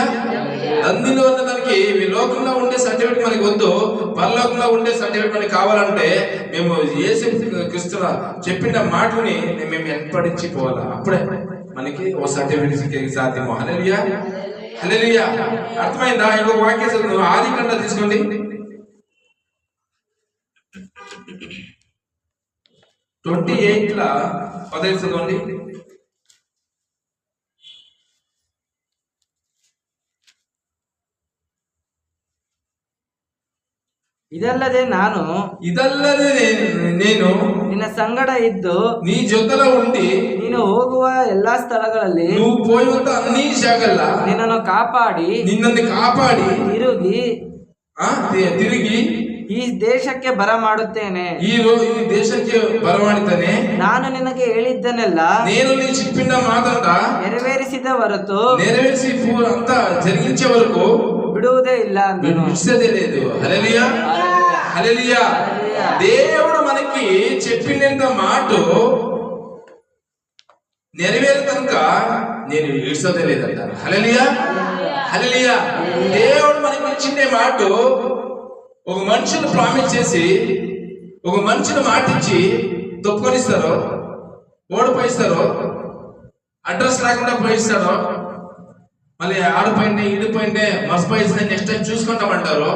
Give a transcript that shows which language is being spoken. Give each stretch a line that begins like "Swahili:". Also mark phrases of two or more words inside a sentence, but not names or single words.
Telugu: ధన్యులు అన్న దానికి ఈ లోకంలో ఉండే సర్టిఫికేట్ మనకి వద్దు, పరలోకంలో ఉండే సర్టిఫికేట్ మనకి కావాలంటే మేము యేసు క్రీస్తు చెప్పిన మాటని మేము ఏర్పడించిపోవాలి. అప్పుడే మనకి ఓ సర్టిఫికేట్ సాధ్యము. హల్లెలూయా. హల్లెలూయా. అర్థమైందా? ఇంకొక వాక్యం చదువు, ఆదికాండం తీసుకోండి. 28 15 చదవండి.
Kannada: ಇದಲ್ಲದೆ
Telugu: నేను
Kannada: ನಿನ್ನ ಸಂಗಡ ಇದ್ದು
Telugu: నీ జೊತೆలో ఉండి
Kannada: ನೀನು ಹೋಗುವ ಎಲ್ಲಾ ಸ್ಥಳಗಳಲ್ಲಿ
Telugu: నువ్వు పోయేంత అన్ని జాగల్ల
Kannada: ನಿನ್ನನ್ನು ಕಾಪಾಡಿ
Telugu: తిరిగి
Kannada: ಈ ದೇಶಕ್ಕೆ ಬರಮಾಡುತ್ತೇನೆ. ಈ ದೇಶಕ್ಕೆ ಬರಮಾಡುತ್ತೇನೆ. ನಾನು ನಿನಗೆ ಹೇಳಿದ್ದನ್ನೆಲ್ಲ
Telugu: నేను నీ చెప్పిన మాటంతా
Kannada: ನೆರವೇರಿಸಿದ ಹೊರತು
Telugu: నెరవేర్చి అంతా జరిగించే వరకు
Kannada: ಬಿಡುವುದೇ ಇಲ್ಲ ಅಂದನು.
Telugu: విడిసేదే లేదు. హల్లెలూయా. హల్లెలూయా. దేవుడు మనకి చెప్పినంత మాట నెరవేరుతనుక నేను విడిసేదే లేదంటారు. హల్లెలూయా. హల్లెలూయా. దేవుడు మనకి ఇచ్చిన మాట ఒక మనుషులు ప్రామిస్ చేసి ఒక మనుషులు మాటిచ్చి తొప్పుకొనిస్తారో, ఓడిపోయిస్తారో, అడ్రస్ రాకుండా పోయిస్తారో, మళ్ళీ ఆడిపోయింటే ఈడిపోయింటే మర్చిపోయిస్తే నెక్స్ట్ టైం చూసుకుంటామంటారు.